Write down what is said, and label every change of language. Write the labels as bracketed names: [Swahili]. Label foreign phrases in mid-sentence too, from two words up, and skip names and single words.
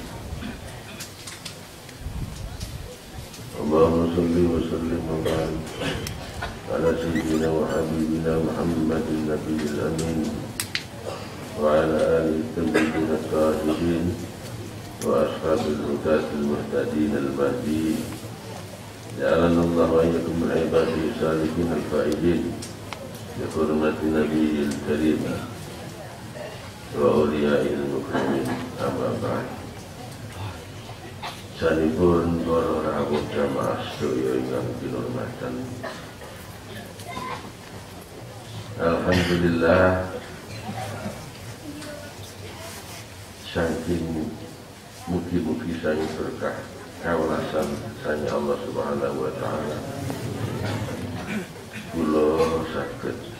[Arabic] اللهم صل وسلم وبارك على سيدنا وحبيبنا محمد النبي الأمين وعلى آله الطيبين الطاهرين وأصحاب الهداة المهتدين المهديين جعلنا الله وإياكم من عباده الصالحين الفائزين بحرمة نبيه الكريم وأوليائه المكرمين أما بعد [Javanese] sanipun para rawuh jamaah sedaya ingkang kinurmatan. Alhamdulillah saking mugi-mugi sangi berkah kawelasan sangi [Arabic] الله سبحانه وتعالى [Javanese] kula saged